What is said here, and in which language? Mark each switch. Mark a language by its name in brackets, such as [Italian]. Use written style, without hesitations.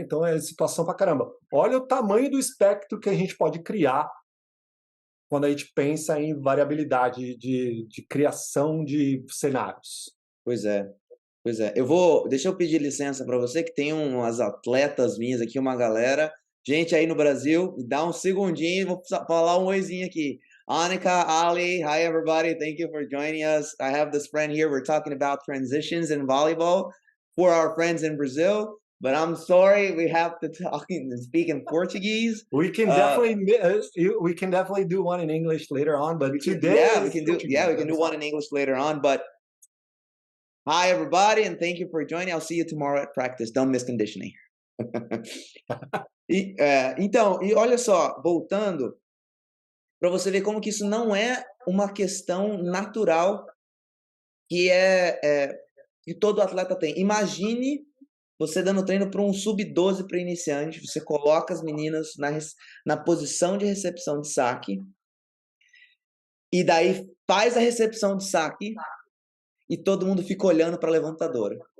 [Portuguese] Então é situação pra caramba. Olha o tamanho do espectro que a gente pode criar quando a gente pensa em variabilidade de criação de cenários. Pois é. Deixa eu pedir licença para você, que tem umas atletas minhas aqui, uma galera. Gente aí no Brasil, me dá um segundinho, vou falar um oizinho aqui. [English] Annika, Ali, hi everybody, thank you for joining us. I have this friend here, we're talking about transitions in volleyball for our friends in Brazil, but I'm sorry, we have to speak in Portuguese. We can definitely do one in English later on, but today we can do one in English later on, but hi, everybody, and thank you for joining. I'll see you tomorrow at practice. Don't miss conditioning. [Portuguese] Então, olha só, voltando, para você ver como que isso não é uma questão natural que que todo atleta tem. Imagine você dando treino para um sub-12 para iniciante, você coloca as meninas na posição de recepção de saque, e daí faz a recepção de saque, e todo mundo fica olhando para a levantadora.